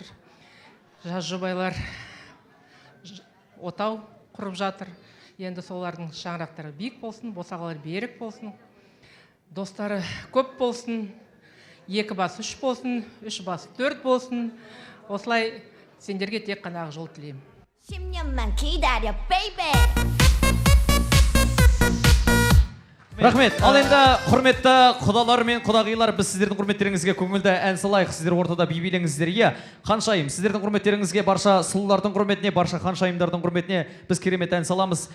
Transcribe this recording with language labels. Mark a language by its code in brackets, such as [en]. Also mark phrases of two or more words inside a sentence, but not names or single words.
[kk] Жас жұбайлар отау құрып жатыр. Енді солардың шаңырақтары биік болсын, босағалар берік болсын, достары көп болсын, 2 бас 3 болсын, 3 бас 4 болсын. Осылай сендерге тек қана ақ жол тілеймін. [ko] 10년만 기다려, baby. [kk] Рахмет. Ал енді құрметті құдалар мен құдағилар, біз сіздердің құрметтеріңізге көңілді ән салайық. Сіздер ортада би билеңіздер. Иә, ханшайым, сіздердің құрметтеріңізге, барша сұлулардың құрметіне, барша ханшайымдардың құрметіне біз керемет ән саламыз.